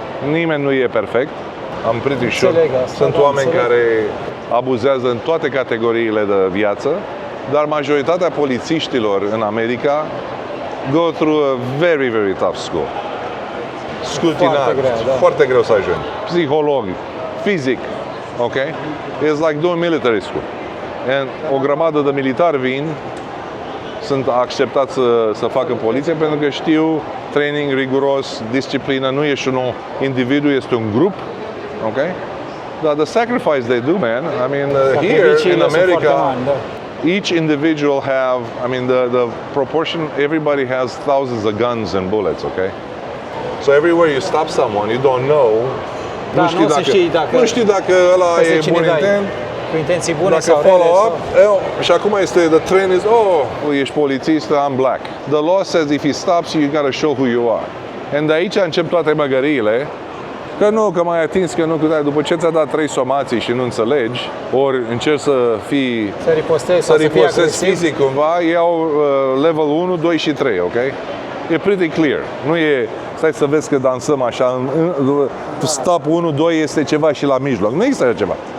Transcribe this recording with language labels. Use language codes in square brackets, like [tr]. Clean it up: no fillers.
[ro] Nimeni nu e perfect, am [en] pretty sure. [ro] Sunt oameni care abuzează în toate categoriile de viață, dar majoritatea polițiștilor în America [en] go through a very, very tough school. [ro] Scrutinat, foarte greu să ajungi. Psiholog, fizic, ok? [en] It's like doing military school. [ro] And o grămadă de militari vin, sunt acceptați să facă poliție pentru că știu training riguros, disciplină, nu ești un individu, este un grup, ok? [en] But the sacrifice they do, man, I mean, here in America, each individual have, I mean, the proportion, everybody has thousands of guns and bullets, okay? So everywhere you stop someone, you don't know, [ro] Da, nu știi dacă ăla e bun intent, cu intenții bune dacă sau follow-up, și acum este, [en] the trend is, [ro] ești polițist, [en] I'm black. The law says if he stops you, you gotta show who you are. [ro] And de aici încep toate măgăriile, că m-ai atins, că nu, după ce ți-a dat 3 somații și nu înțelegi, ori încerci să fii, să ripostezi fizic cumva, iau level 1, 2 și 3, ok? E [en] pretty clear. [ro] Nu e, stai să vezi că dansăm așa, stop 1, 2 este ceva și la mijloc. Nu există așa ceva.